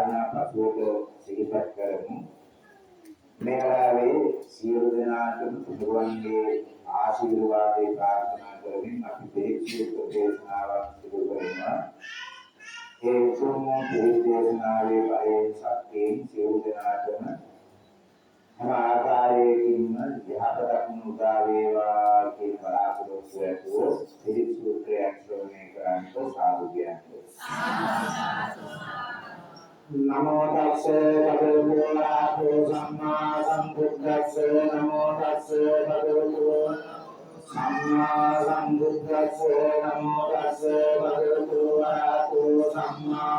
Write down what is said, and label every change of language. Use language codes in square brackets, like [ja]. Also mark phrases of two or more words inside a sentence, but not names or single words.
[si] පසුවට සිහිපත් කරමු. මේවාවේ සියලු දෙනාටම තුනුරුවන්ගේ ආශිර්වාදේ ප්‍රාර්ථනා කරමින් අපි දෙවියන් දේශනාවක් සිදු කරනවා. ඒ උතුම් දේශනාවේ බයෙන් සත්‍යයෙන් සියලු දෙනාටම හැම ආකාරයකින්ම යහපතක් උදා වේවා කියන බලාපොරොත්තු ඇතුව පිළිත් සූත්‍රයක් ශ්‍රවණය කරන්නට සාදු කියන්නේ. [pi] නමෝ තස්ස භගවතු වරහතෝ සම්මා සම්බුද්දස්ස නමෝ තස්ස භගවතු සම්මා සම්බුද්දස්ස නමෝ තස්ස භගවතු වරහතෝ සම්මා